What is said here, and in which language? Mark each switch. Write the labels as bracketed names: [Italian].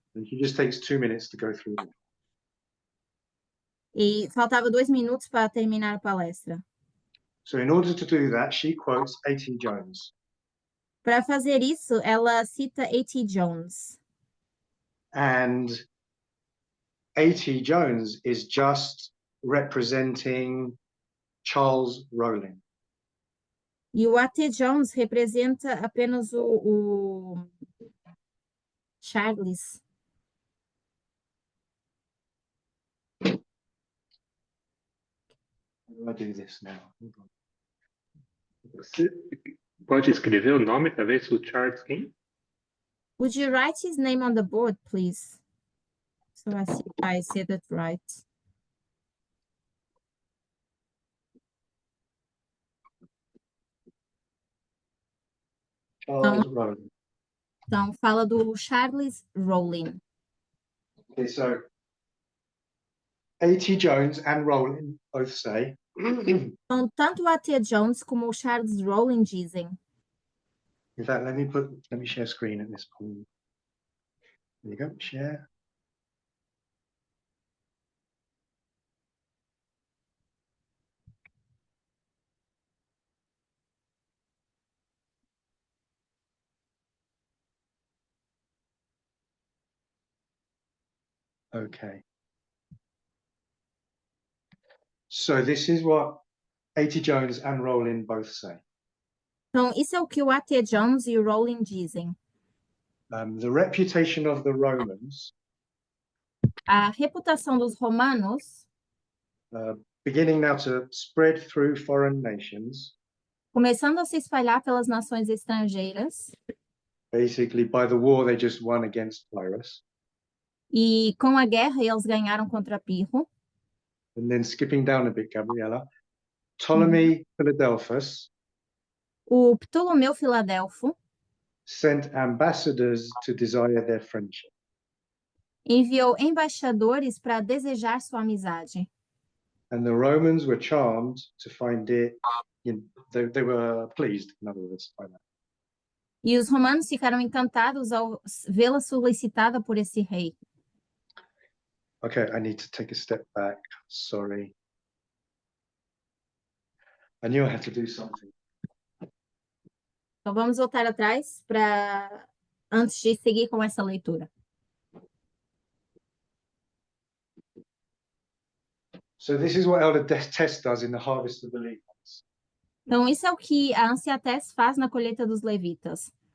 [English] And it just takes 2 minutes to go through them. [Portuguese] E faltava 2 minutos para terminar a palestra. [English] So in order to do that, she quotes A.T. Jones. [Portuguese] Para fazer isso, ela cita A.T. Jones. [English] And A.T. Jones is just representing Charles Rowling. [Portuguese] E o A.T. Jones representa apenas o Charles. [English] How do I do this now? Hold on. [Portuguese] Você pode escrever o nome, talvez, o Charles quem? [English] Would you write his name on the board, please? So I see if I said it right. Charles Rowling. [Portuguese] Então, fala do Charles Rowling. [English] Okay, so A.T. Jones and Rowling both say [Portuguese] Então, tanto o A.T. Jones como o Charles Rowling dizem. [English] in fact, let me share screen at this point. There you go, share. Okay. So this is what A.T. Jones and Rowling both say. [Portuguese] Então, isso é o que o A.T. Jones e o Rowling dizem. [English] The reputation of the Romans, [Portuguese] A reputação dos romanos, [English] beginning now to spread through foreign nations, [Portuguese] começando a se espalhar pelas nações estrangeiras, [English] basically by the war they just won against Pyrrhus, [Portuguese] e com a guerra eles ganharam contra Pirro. [English] and then skipping down a bit, Gabriella, Ptolemy Philadelphus [Portuguese] O Ptolomeu Filadelfo [English] sent ambassadors to desire their friendship. [Portuguese] enviou embaixadores para desejar sua amizade. [English] And the Romans were charmed to find it, they were pleased, in other words, by that. [Portuguese] E os romanos ficaram encantados ao vê-la solicitada por esse rei. [English] Okay, I need to take a step back. Sorry. I knew I had to do something. [Portuguese] Então vamos voltar atrás para antes de seguir com essa leitura. [English] So this is what Elder Tess does in the harvest of the Levites. [Portuguese] Então isso é o que a Anciatés faz na colheita dos levitas.